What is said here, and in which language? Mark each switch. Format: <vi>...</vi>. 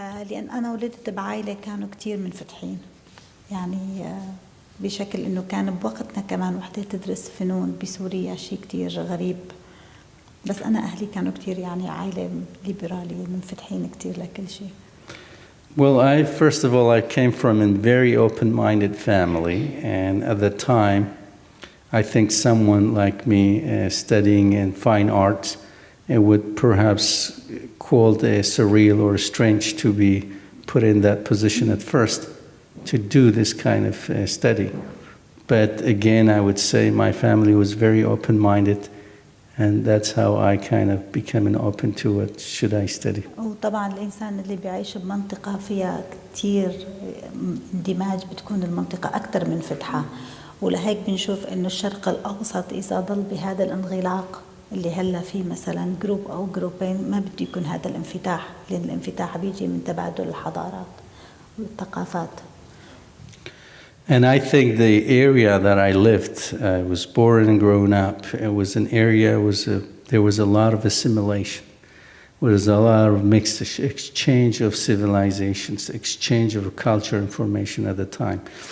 <ar>لأن أنا ولدت بعائلة كانوا كتير منفتحين، يعني بشكل إنه كان بوقتنا كمان وحدة تدرس فنون بسوريا شيء كتير غريب، بس أنا أهلي كانوا كتير يعني عائلة ليبرالية منفتحين كتير لكل شيء.</ar> <en>Well, first of all, I came from a very open-minded family, and at the time, I think someone like me studying in fine arts, it would perhaps called surreal or strange to be put in that position at first to do this kind of study. But again, I would say my family was very open-minded, and that's how I kind of became open to what should I study.</en> <ar>وطبعا الإنسان اللي بيعيش بمنطقة فيها كتير اندماج بتكون المنطقة أكثر من فتحة، ولهيك بنشوف إنه الشرق الأوسط إذا ضل بهذا الانغلاق اللي هلا فيه مثلا جروب أو جروبين ما بده يكون هذا الانفتاح، لأن الانفتاح بيجي من تبادل الحضارات والثقافات.</ar> <en>And I think the area that I lived, I was born and grown up, it was an area, there was a lot of assimilation. There was a lot of mixed exchange of civilizations, exchange of culture information at the time.</en>